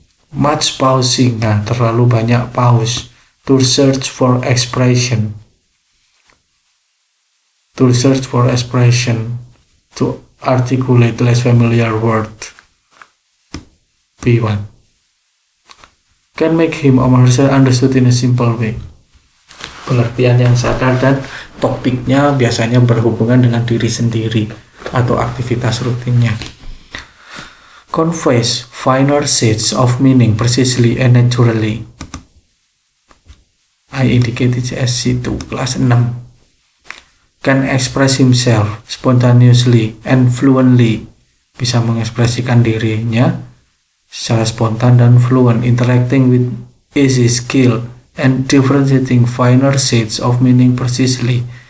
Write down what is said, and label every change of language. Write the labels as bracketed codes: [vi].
[en] Much pausing, [id] nah terlalu banyak pause. [en] To search for expression, to articulate less familiar word. B1. Can make him or herself understood in a simple way. [id] Pengertian yang sadar dan topiknya biasanya berhubungan dengan diri sendiri atau aktivitas rutinnya. [en] Conveys finer shades of meaning precisely and naturally. I indicated as C2, [id] kelas 6. [en] Can express himself spontaneously and fluently. [id] Bisa mengekspresikan dirinya secara spontan dan [en] fluent, interacting with easy skill and differentiating finer shades of meaning precisely.